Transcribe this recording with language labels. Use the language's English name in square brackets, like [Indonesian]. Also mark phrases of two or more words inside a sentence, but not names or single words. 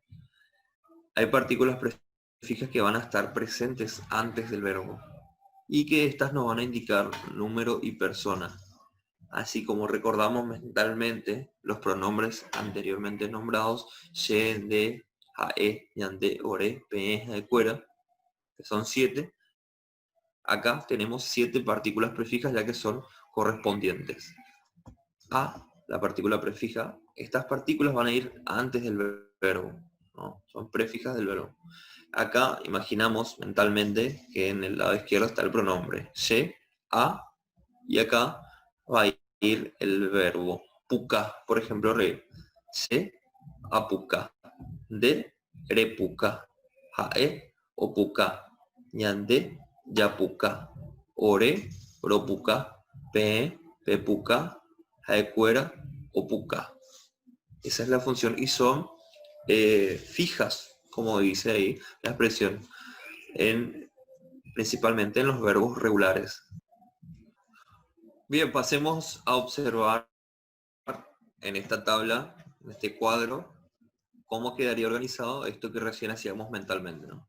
[Spanish] Hay partículas prefijas que van a estar presentes antes del verbo y que estas nos van a indicar número y persona. Así como recordamos mentalmente los pronombres anteriormente nombrados, [Guarani] she, de, jae, yande, ore, pe, jaecuera, [Spanish] que son 7. Acá tenemos 7 partículas prefijas ya que son correspondientes a la partícula prefija. Estas partículas van a ir antes del verbo, ¿no? Son prefijas del verbo. Acá imaginamos mentalmente que en el lado izquierdo está el pronombre [Guarani] se, a, [Spanish] y acá va a ir el verbo puka, por ejemplo, reír. [Guarani] Se, apuka, de, repuka, jae, opuka, ñande, yapuka, ore, ropuka, pe, pepuka, jaecuera, opuka. [Spanish] Esa es la función y son fijas, como dice ahí la expresión, principalmente en los verbos regulares. Bien, pasemos a observar en esta tabla, en este cuadro, cómo quedaría organizado esto que recién hacíamos mentalmente, ¿no?